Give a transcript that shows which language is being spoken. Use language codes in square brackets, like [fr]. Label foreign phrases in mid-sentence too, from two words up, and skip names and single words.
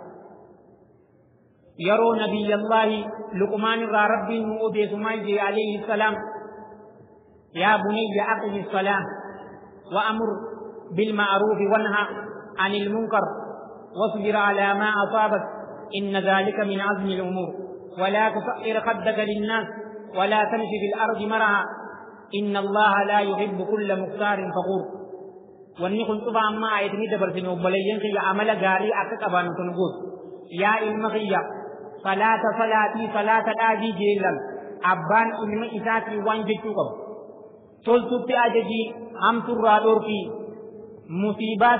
[ar] يرو نبي الله لقمان رب مؤدي سميجي عليه السلام يا بني أقم الصلاة وأمر بالمعروف وانهى عن المنكر واصبر على ما أصابك إن ذلك من عزم الأمور ولا تصعر خدك للناس ولا تمشي في الأرض مرحا إن الله لا يحب كل مختار فخور [om] wanni kun cufa amma ayatni dabarsine obboleeyyan kiyya amala gaarii akka qabaanu kun goot yaa ilma kiyya salaata dhaabii jeellan abbaan ilma isaatii waan jechuu qabu toltutti ajajii hamturraa dhorkii musiibaati